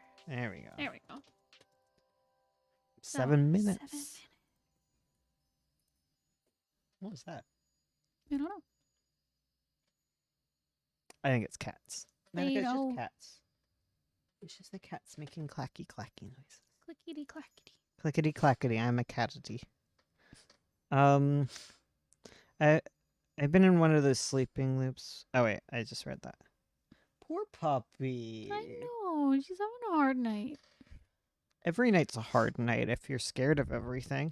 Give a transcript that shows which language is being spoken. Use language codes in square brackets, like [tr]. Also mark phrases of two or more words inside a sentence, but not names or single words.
[en] There we go. There we go. 7 minutes. 7 minutes. What was that? I don't know. I think it's cats. They It's know. just cats. It's just the cats making clacky clacky noises. Clickety clackety. Clickety clackety, I'm a catity. I've been in one of those sleeping loops. Oh wait, I just read that. Poor puppy. I know. She's having a hard night. Every night's a hard night if you're scared of everything.